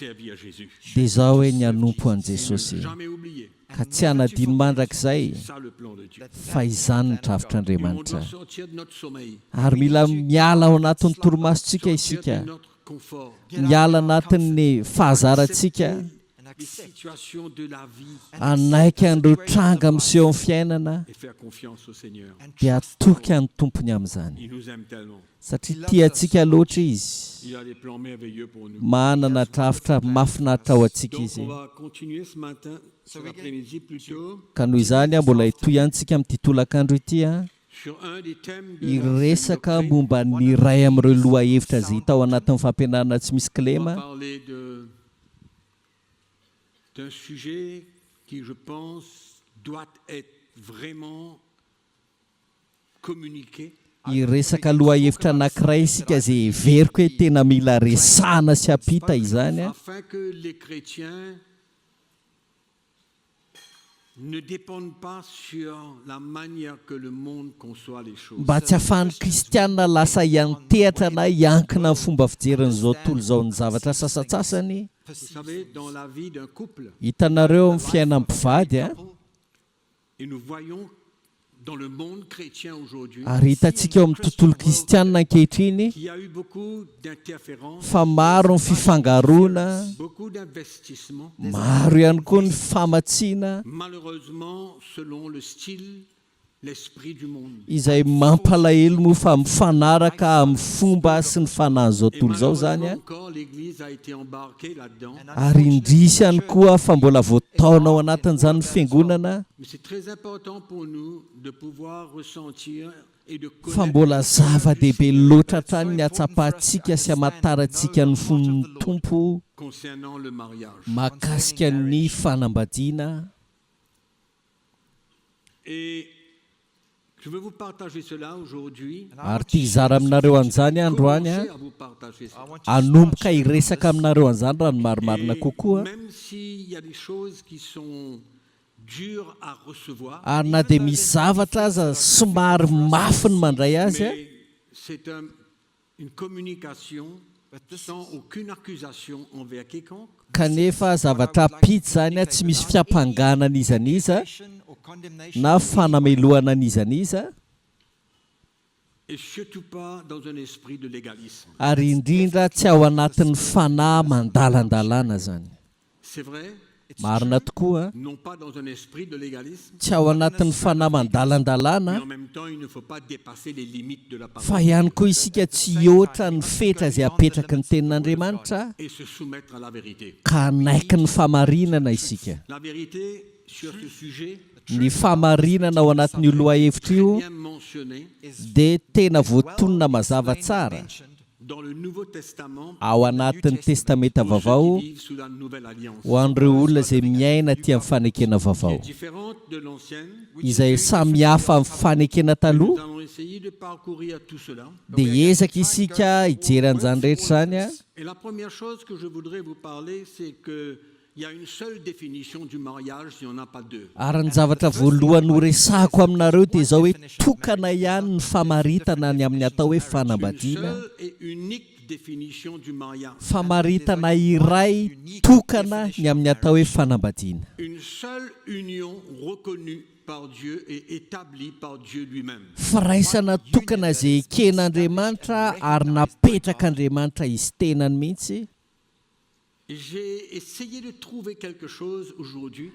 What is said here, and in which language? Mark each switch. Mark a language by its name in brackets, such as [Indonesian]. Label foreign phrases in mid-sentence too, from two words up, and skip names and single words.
[French] c'est de servir Jésus. [Malagasy] dia izao hoe ny hanompo an' Jesosy, [French] Ne jamais oublier. [Malagasy] ka tsy hanadino mandrakizay [French] C'est ça le plan de Dieu. [Malagasy] fa izany ny [French] Et on [Malagasy] travitr'Andriamanitra. [French] doit sortir de notre sommeil, [Malagasy] Ary mila miala ao anatin'ny torimasontsika [French] sortir [Malagasy] isika, [French] de notre confort, [Malagasy] miala anatin'ny fahazarantsika, [French] des situations de la vie [Malagasy] anaiky an'ireo tranga miseho amin'ny fiainana, [French] et faire confiance au Seigneur. [Malagasy] dia atoky an'ny tompony amin'izany, [French] Il nous aime tellement. [Malagasy] satria tiantsika loatra izy, [French] Il a des plans merveilleux pour nous. [Malagasy] manana drafitra mahafinaritra ao antsika [French] Donc [Malagasy] izy. [French] on va continuer ce matin, cet après-midi plutôt, [Malagasy] Ka noho izany mbola hitoy antsika amin'ity tolakandro ity [French] sur un des thèmes de [Malagasy] hiresaka [French] l'enseignement [Malagasy] momba ny ray amin'ireo loha hevitra izay hita ao anatin'ny fampianarana tsy misy [French] On va [Malagasy] kilema. [French] parler d'un sujet qui, je pense, doit être vraiment communiqué. [Malagasy] Hiresaka loha hevitra anankiray isika izay veriko hoe tena mila resahana sy apita izany [French] Afin que les chrétiens ne dépendent pas sur la manière que le monde conçoit les choses. [Malagasy] mba tsy hahafahan'ny kristianina lasa hiantehatra na hiankina amin'ny fomba fijerin'izao tontolo izao ny zavatra sasatsasany. [French] Vous savez, dans la vie d'un couple, [Malagasy] Hitanareo amin'ny fiainam-pivady [French] et nous voyons dans le monde chrétien aujourd'hui [Malagasy] ary hitantsika eo amin'ny tontolo kristianina ankehitriny [French] qu'il y a eu beaucoup d'interférences, [Malagasy] fa maro ny fifangaroana, [French] beaucoup d'investissements, [Malagasy] maro ihany koa ny famatsiana [French] malheureusement selon le style, l'esprit du monde. [Malagasy] izay mampalahelo moa fa mifanaraka amin'ny fomba sy ny fanahin'izao [French] Et [Malagasy] tontolo izao zany [French] malheureusement encore, l'Église a été embarquée là-dedans. [Malagasy] ary indrisy ihany koa fa mbola voataona ao anatin'izany fiangonana, [French] Mais c'est très important pour nous de pouvoir ressentir et de [Malagasy] fa [French] connaître [Malagasy] mbola zava-dehibe loatra hatrany ny hatsapahantsika sy hamantarantsika ny fon'ny tompo [French] concernant le mariage. [Malagasy] mahakasika ny fanambadiana. [French] Et je veux vous partager cela aujourd'hui. [Malagasy] Ary tia hizara aminareo an'izany androany [French] Commencez à vous partager ça. [Malagasy] hanomboka hiresaka aminareo an'izany raha ny marimarina [French] Et [Malagasy] kokoa. [French] même s'il y a des choses qui sont dures à recevoir, [Malagasy] Ary na dia misy zavatra aza somary mafy ny mandray azy [French] mais c'est une communication sans aucune accusation envers quiconque. [Malagasy] kanefa zavatra pitsy zany tsy misy fiampanganana izaniza [English] Or condemnation. [Malagasy] na fanameloana an'izaniza, [French] Et surtout pas dans un esprit de légalisme. [Malagasy] ary indrindra tsy ao anatin'ny fanahy mandalandalana zany. [French] C'est vrai, [Malagasy] Marina tokoa, [French] non pas dans un esprit de légalisme, [Malagasy] tsy ao anatin'ny fanahy [French] mais [Malagasy] mandalandalana, [French] en même temps, il ne faut pas dépasser les limites de la parole [Malagasy] fa ihany koa isika tsy hihoatra ny fetra izay apetraka ny tenin'Andriamanitra [French] et se soumettre à la vérité. [Malagasy] ka hanaiky ny famarinana isika. [French] La vérité sur ce sujet, [Malagasy] Ny famarinana ao anatin'io loha hevitra io [French] bien mentionné [Malagasy] dia tena voatonona mazava tsara [French] dans le Nouveau Testament, [Malagasy] ao anatin'ny testamenta [French] pour ceux [Malagasy] vaovao [French] qui vivent sous la nouvelle alliance. [Malagasy] ho an'ireo olona izay miaina ty amin'ny fanekena vaovao, [French] Différente de l'ancienne, [Malagasy] izay samy hafa amin'ny fanekena [French] nous [Malagasy] taloha. [French] allons essayer de parcourir tout cela. [Malagasy] Dia ezaka isika hijery an'izany rehetra zany [French] Et la première chose que je voudrais vous parler, c'est que Il y a une seule définition du mariage, il n'y en a pas deux. [Malagasy] Ary ny zavatra voalohany ho resahako aminareo dia izao hoe tokana ihany ny famaritana ny amin'ny atao hoe [French] Une [Malagasy] fanambadiana. [French] seule et unique définition du mariage. [Malagasy] Famaritana iray tokana ny amin'ny atao hoe fanambadiana. [French] Une seule union reconnue par Dieu et établie par Dieu lui-même. [Malagasy] Firaisana tokana izay eken'Andriamanitra ary napetrak'Andriamanitra izy tenany mihitsy. [French] J'ai essayé de trouver quelque chose aujourd'hui.